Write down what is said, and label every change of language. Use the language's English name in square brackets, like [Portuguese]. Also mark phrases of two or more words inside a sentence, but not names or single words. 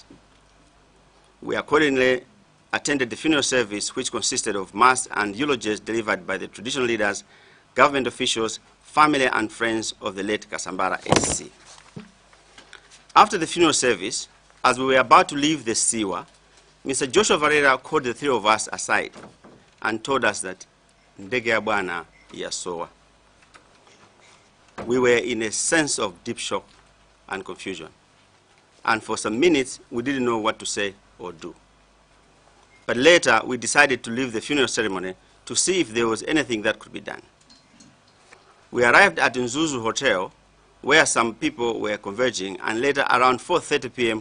[English] We accordingly attended the funeral service, which consisted of mass and eulogies delivered by the traditional leaders, government officials, family and friends of the late Kasambara SC. After the funeral service, as we were about to leave the Siwa, Mr. Joshua Varela called the 3 of us aside and told us that [Nyanja] ndege ya bwana yasowa. [English] We were in a sense of deep shock and confusion, and for some minutes we didn't know what to say or do. But later we decided to leave the funeral ceremony to see if there was anything that could be done. We arrived at Nzuzu Hotel, where some people were converging, and later around 4:30 p.m.